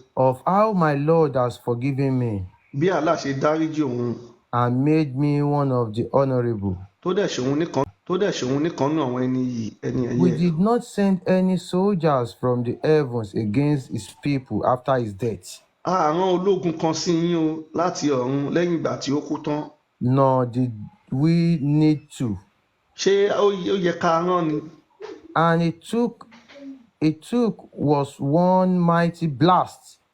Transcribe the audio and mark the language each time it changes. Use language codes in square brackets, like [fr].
[en] of how my Lord has forgiven me [yo] bí Allah ṣe dáríjì òun [en] and made me one of the honorable. [yo] tó dẹ̀ ṣòun nìkan tó dẹ̀ ṣòun nìkan nú àwọn ẹni [en] We [yo] ẹ̀yẹ. [en] did not send any soldiers from the heavens against his people after his death, [yo] A rán ológun kan sí yín o láti ọ̀run lẹ́yìn ìgbà tí ó kú tán. [en] nor did we need to. [yo] Ṣé ó yẹ ká rán ni? [en] And it took was one mighty blast.